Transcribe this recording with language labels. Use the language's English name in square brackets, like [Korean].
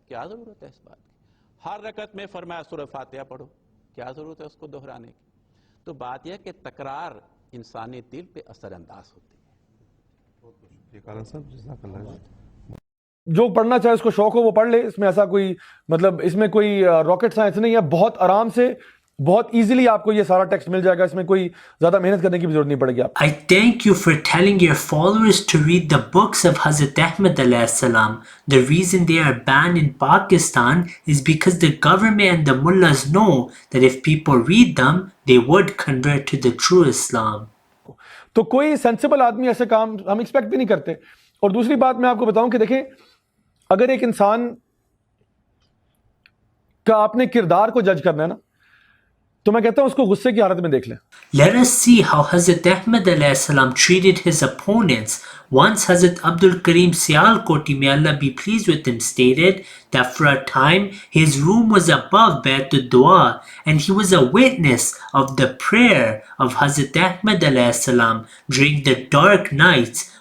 [Urdu] کیا ضرورت ہے اس بات کی؟ ہر رکعت میں فرمایا سورہ فاتحہ پڑھو, کیا ضرورت ہے اس کو دہرانے کی؟ تو بات یہ ہے کہ تکرار انسانی دل پہ اثر انداز ہوتی ہے. جو پڑھنا چاہے اس کو شوق ہو وہ پڑھ لے. اس میں ایسا کوئی مطلب اس میں کوئی راکٹ سائنس نہیں ہے. بہت آرام سے بہت ایزیلی آپ کو یہ سارا ٹیکسٹ مل جائے گا. اس میں کوئی زیادہ محنت کرنے کی بھی ضرورت نہیں پڑے گی. آپ [English] I thank you for telling your followers to read the books of Hazrat Ahmad alayhi salam. The reason they are banned in Pakistan is because the government and the mullahs know that if people read them, they would convert to the true Islam. [Urdu] تو کوئی sensible آدمی ایسے کام ہم expect بھی نہیں کرتے. اور دوسری بات میں آپ کو بتاؤں کہ دیکھیں اگر ایک انسان کا آپ نے کردار کو جج کرنا ہے نا تو میں کہتا ہوں اس کو غصے کی حالت میں دیکھ لیں. [English] Let us see how Hazrat Ahmad alayhi salam treated his opponents. Once Hazrat Abdul Karim Sialkoti, may Allah be pleased with him, stated that for a time his room was above Baitul Dua and he was a witness of the prayer of Hazrat Ahmad alayhi salam during the dark nights